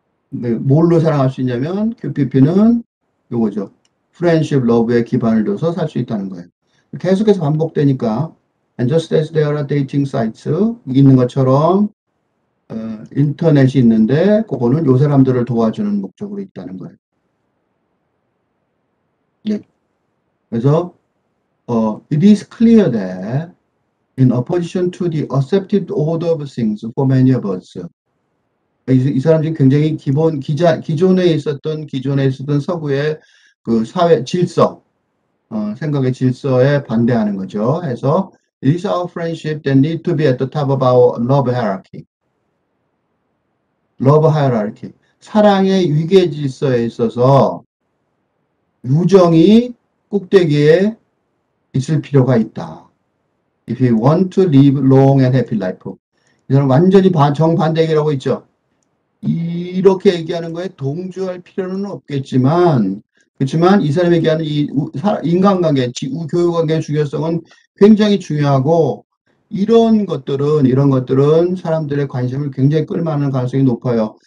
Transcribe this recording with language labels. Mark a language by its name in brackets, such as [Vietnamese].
[Korean] 뭘로 사랑할 수 있냐면 QPP는 요거죠. 프렌십 러브에 기반을 둬서 살 수 있다는 거예요. 계속해서 반복되니까 [English] and just as there are dating sites [Korean] 있는 것처럼 인터넷이 있는데 그거는 요 사람들을 도와주는 목적으로 있다는 거예요. 네. [English] 그래서 it is clear that in opposition to the accepted order of things for many of us [Korean] 이 사람 지금 굉장히 기존에 있었던 서구의 그 사회 질서 생각의 질서에 반대하는 거죠. [English] 해서 it is our friendship that need to be at the top of our love hierarchy. love hierarchy. [Korean] 사랑의 위계 질서에 있어서 우정이 꼭대기에 있을 필요가 있다. [English] If you want to live long and happy life. [Korean] 이 사람 완전히 정반대 얘기라고 있죠. 이렇게 얘기하는 거에 동조할 필요는 없겠지만, 그렇지만 이 사람이 얘기하는 이 인간관계, 교육관계의 중요성은 굉장히 중요하고, 이런 것들은 사람들의 관심을 굉장히 끌만한 가능성이 높아요.